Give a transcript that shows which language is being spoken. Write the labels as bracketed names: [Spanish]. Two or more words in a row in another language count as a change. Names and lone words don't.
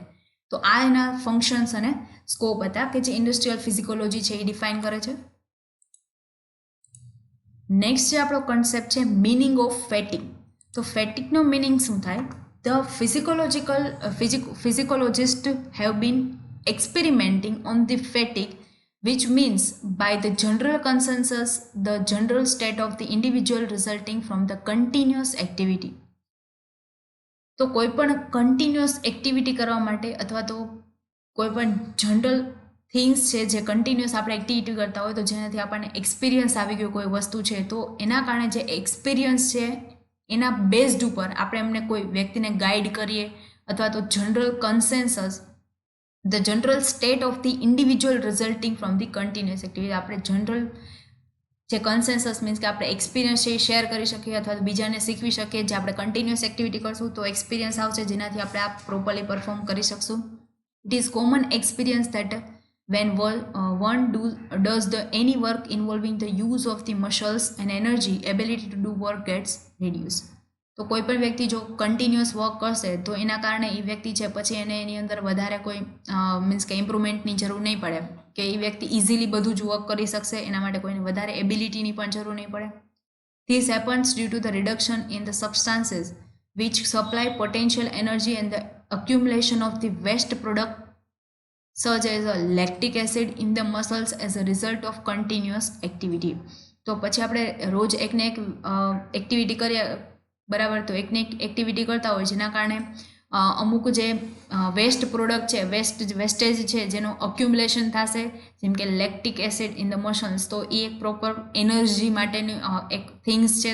[Gujarati] તો આ એના ફંક્શન્સ અને સ્કોપ હતા કે જે [English] industrial physiology [Gujarati] છે એ ડિફાઇન કરે છે. નેક્સ્ટ જે આપણો કન્સેપ્ટ છે [English] meaning of fatigue. [Gujarati] તો ફેટિગનો મિનિંગ શું થાય? [English] The physiologists have been experimenting on the fatigue, which means by the general consensus, the general state of the individual resulting from the continuous activity. [Gujarati] તો કોઈ પણ [English] continuous activity [Gujarati] કરવા માટે અથવા તો કોઈ પણ [English] general things [Gujarati] છે જે કન્ટિન્યુઅસ આપણે એક્ટિવિટી કરતા હોય, તો જેનાથી આપણને એક્સપિરિયન્સ આવી ગયો કોઈ વસ્તુ છે, તો એના કારણે જે એક્સપિરિયન્સ છે એના બેઝડ ઉપર આપણે એમને કોઈ વ્યક્તિને ગાઈડ કરીએ અથવા તો [English] general consensus, the general state of the individual resulting from the continuous activity. [Gujarati] આપણે જનરલ જે [English] consensus means [Gujarati] કે આપણે એક્સપિરિયન્સ છે એ શેર કરી શકીએ અથવા તો બીજાને શીખવી શકીએ. જે આપણે [English] continuous activity [Gujarati] કરશું તો એક્સપિરિયન્સ આવશે જેનાથી આપણે આ [English] properly perform [Gujarati] કરી શકશું. [English] it is common experience that when one does any work involving the use of the muscles and energy, ability to do work gets reduced. [Gujarati] તો કોઈ પણ વ્યક્તિ જો [English] continuous work [Gujarati] કરશે તો એના કારણે એ વ્યક્તિ છે પછી એને એની અંદર વધારે કોઈ મીન્સ કે ઇમ્પ્રુવમેન્ટની જરૂર નહીં પડે, કે એ વ્યક્તિ ઇઝીલી બધું જ વર્ક કરી શકશે. એના માટે કોઈને વધારે એબિલિટીની પણ જરૂર નહીં પડે. [English] This happens due to the reduction in the substances which supply potential energy and the accumulation of the waste product such as a lactic acid in the muscles as a result of continuous activity. [Gujarati] તો પછી આપણે રોજ એકને એક એક્ટિવિટી કરીએ, બરાબર, તો એકને એક એક્ટિવિટી કરતા હોય જેના કારણે અમુક જે [English] waste product [Gujarati] છે, વેસ્ટેજ છે જેનું અક્યુમ્યુલેશન થશે, જેમ કે [English] lactic acid in the muscles. [Gujarati] તો એ એક પ્રોપર એનર્જી માટેની એક થિંગ્સ છે.